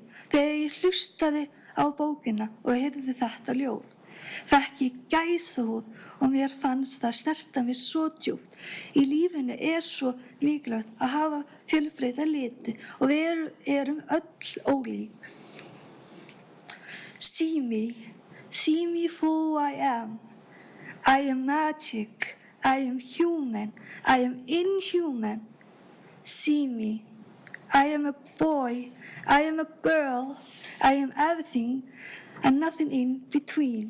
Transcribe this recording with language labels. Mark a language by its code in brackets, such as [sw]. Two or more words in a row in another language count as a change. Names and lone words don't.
[is] Þegar ég hlustaði á bókina og heyrði þetta ljóð, fékk ég gæsahúð og mér fannst það snerta mig svo djúpt. Í lífinu er svo mikilvægt að hafa fjölbreytta liti og við erum öll ólík. [en] See me for who I am. I am magic, I am human, I am inhuman. See me. I am a boy, I am a girl, I am everything and nothing in between.